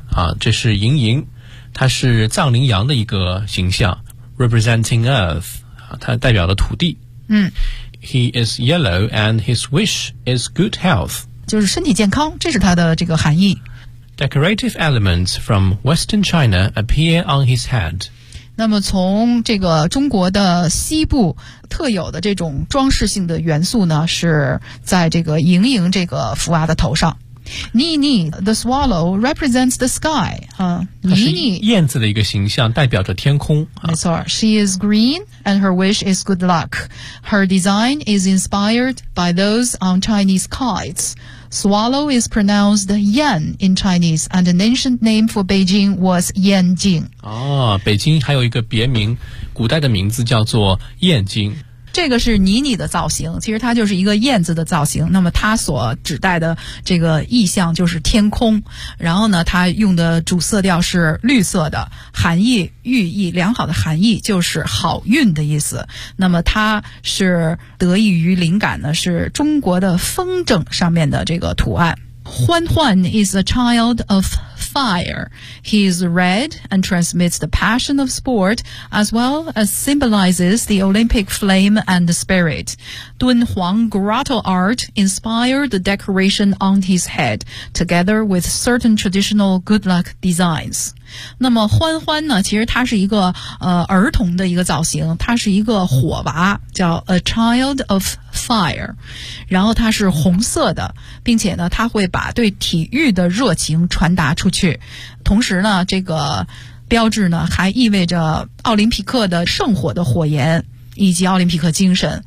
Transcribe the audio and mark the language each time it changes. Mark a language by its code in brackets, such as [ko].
[zh] 啊，这是莹莹，它是藏羚羊的一个形象。 [en] Representing Earth, [zh] 它代表了土地。嗯 [en] ，He is yellow and his wish is good health. [zh] 就是身体健康，这是它的这个含义。 [en] Decorative elements from Western China appear on his head. [zh] 那么从这个中国的西部特有的这种装饰性的元素呢，是在这个盈盈这个福娃的头上。 [en] 妮妮 the swallow represents the sky. 妮妮 [zh] 燕子的一个形象代表着天空。没错 [en] ,she is green and her wish is good luck. Her design is inspired by those on Chinese kites. Swallow is pronounced yan in Chinese, and an ancient name for Beijing was Yanjing. [zh] 哦，北京还有一个别名，古代的名字叫做燕京。这个是妮妮的造型，其实它就是一个燕子的造型，那么它所指代的这个意象就是天空，然后呢它用的主色调是绿色的，含义寓意良好的含义就是好运的意思。那么它是得益于灵感呢是中国的风筝上面的这个图案。欢欢 [en] is a child of fire. He is red and transmits the passion of sport as well as symbolizes the Olympic flame and the spirit. Dunhuang grotto art inspired the decoration on his head together with certain traditional good luck designs. [zh] 那么欢欢呢其实他是一个儿童的一个造型他是一个火娃叫 [en] A Child of Fire [zh] 然后他是红色的并且呢他会把对体育的热情传达出去同时呢这个标志呢还意味着奥林匹克的圣火的火焰以及奥林匹克精神、